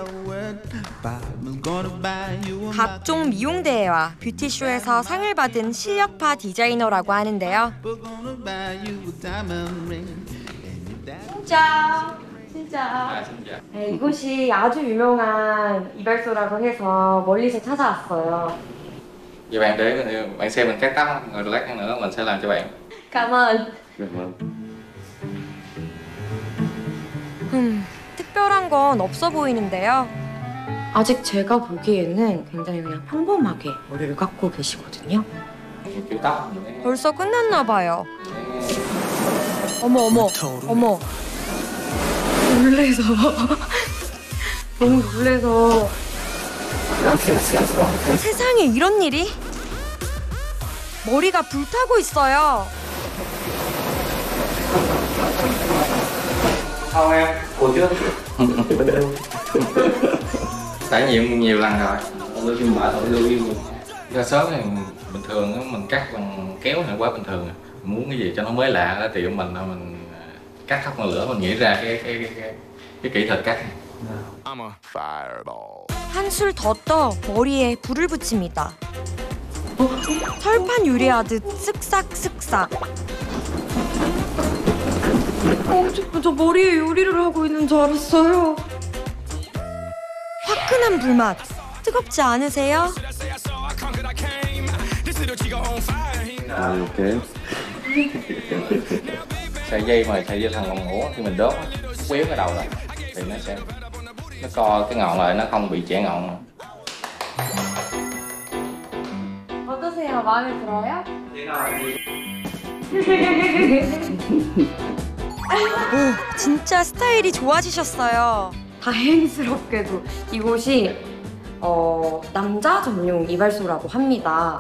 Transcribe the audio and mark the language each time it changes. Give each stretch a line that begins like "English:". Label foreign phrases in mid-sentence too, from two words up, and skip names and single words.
Korean: 각종 미용 대회와 뷰티쇼에서 상을 받은 실력파 디자이너라고 하는데요. 진짜. 네, 이곳이 아주 유명한 이발소라고 해서 멀리서 찾아왔어요.
Vietnamese: Vậy bạn để bạn xem mình cắt tóc, rồi lát nữa mình sẽ làm cho bạn. Cảm ơn.
Korean: 특별한 건 없어 보이는데요. 아직 제가 보기에는 굉장히 그냥 평범하게 머리를 깎고 계시거든요.
Vietnamese: Kiểu tóc.
Korean: 벌써 끝났나 봐요. 어머. 놀래서 너무 놀래서 세상에 이런 일이? 머리가 불타고 있어요.
Vietnamese: Không em, cô trước. Trải nghiệm nhiều lần rồi. Lưu kim bảo lưu kim. Ra sớm thì bình thường á, mình cắt bằng kéo thì quá bình thường. Muốn cái gì cho nó mới lạ ở tiệm mình cắt thóc ngọn lửa, mình nghĩ ra cái kỹ thuật cắt.
Korean: 한술 더 떠 머리에 불을 붙입니다. 철판 요리하듯 쓱싹쓱싹. 저 머리에 요리를 하고 있는 줄 알았어요. 화끈한 불맛. 뜨겁지 않으세요? 이렇게.
Vietnamese: Sợi dây mà sợi dây thằng ngọn ngủ khi mình đốt quéo cái đầu lại thì nó co cái ngọn lại, nó không bị chẻ ngọn.
Korean: 어떠세요? 마음에 들어요? 오, 진짜 스타일이 좋아지셨어요. 다행스럽게도 이곳이 남자 전용 이발소라고 합니다.